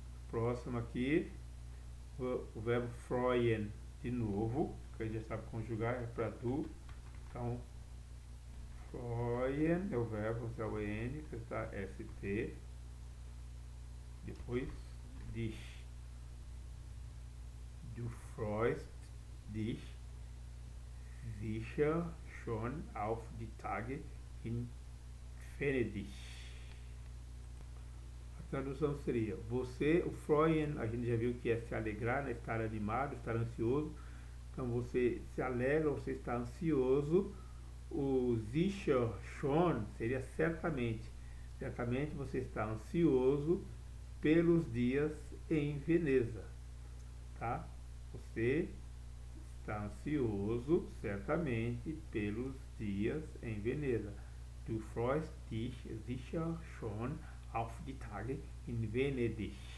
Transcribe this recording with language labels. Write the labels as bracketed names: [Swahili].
[Portuguese] Próximo aqui, o verbo freuen, de novo, que a gente já sabe conjugar, é para du. Então, freuen é o verbo, é o N, que está ST. Depois, dich. [German] Du freust dich sicher schon auf die Tage in Venedig. [Portuguese] A tradução seria, você, o freuen, a gente já viu que é se alegrar, né? Estar animado, estar ansioso. Então você se alegra, você está ansioso. O [German] sicher schon [Portuguese] seria certamente. Certamente você está ansioso pelos dias em Veneza, tá? Você está ansioso certamente pelos dias em Veneza. [German] Du freust dich sicher schon auf die Tage in Venedig.